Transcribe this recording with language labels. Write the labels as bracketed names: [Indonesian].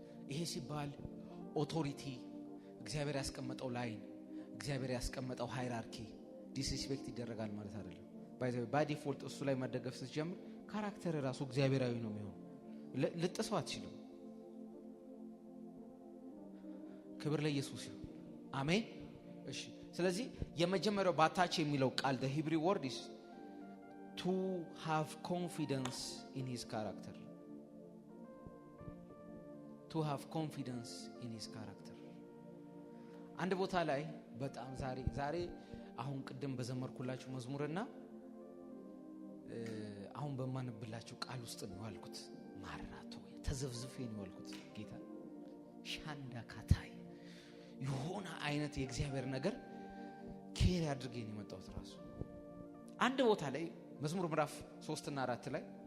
[Amharic] ይሄ ሲባል ኦቶሪቲ እግዚአብሔር ያስቀመጠው ላይን እግዚአብሔር ያስቀመጠው ሃይራርኪ ዲስሪስፔክት ይደረጋል ማለት አይደለም። ባይ ዲፎልት እሱ ላይ መደገፍ ስትጀምር ካራክተር ራሱ እግዚአብሔራዊ ነው የሚሆነው። ልጥሰው አትችልም። ክብር ለኢየሱስ ይሁን። አሜን። እሺ ስለዚህ የመጀመሪያው ባታች የሚለው ቃል [English] the Hebrew word is to have confidence in his character. To have confidence in his character. [Amharic] አንድ ቦታ ላይ በጣም ዛሬ አሁን ቅድም በዘመርኩላችሁ መዝሙርና አሁን በማንብላችሁ ቃል ውስጥ ነው ያልኩት። ማራቶ ተዘፍዝፌ ነው ያልኩት። ጌታ ሻንዳ ካታይ የሆነ አይነት የእግዚአብሔር ነገር ኬር ያድርገኝ ነው የመጣሁት ራሱ። አንድ ቦታ ላይ መዝሙር ምዕራፍ 3 እና 4 ላይ